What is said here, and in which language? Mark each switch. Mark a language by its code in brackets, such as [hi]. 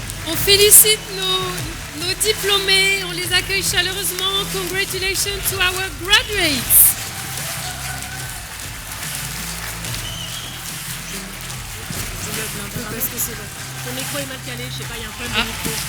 [fr] On félicite nos diplômés, on les accueille chaleureusement. [en] Congratulations to our graduates. [fr] Je meuble un peu parce que ton micro est mal calé, je sais pas, il y a un problème de micro.